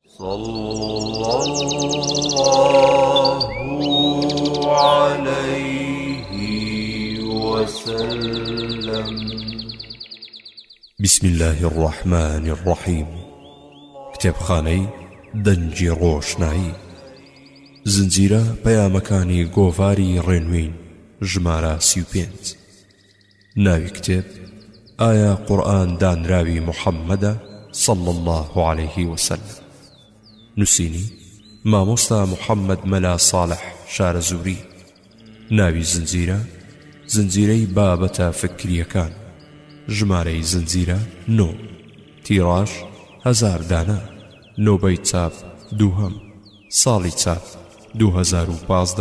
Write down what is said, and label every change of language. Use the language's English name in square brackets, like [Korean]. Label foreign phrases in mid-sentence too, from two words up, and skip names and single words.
[Arabic] صلى الله عليه وسلم. بسم الله الرحمن الرحيم. [Central Kurdish] کتێبخانەی دەنجی ڕۆشنایی، زنجیرە پەیامەکانی گۆڤاری ڕێنوین، ژمارە 35. ناوی کتێب ئایا قورئان دانراوی محەممەدە [Arabic] صلى الله عليه وسلم. [Central Kurdish] نووسینی مامۆستا محەممەد مەلا ساڵح شارەزووری. ناوی زنجیرە زنجیرەی بابەتە فکریەکان. ژمارەی زنجیرە 9. تیڕاژ 1000 دانە. نۆبەی چاپ 2. ساڵی چاپ 2015.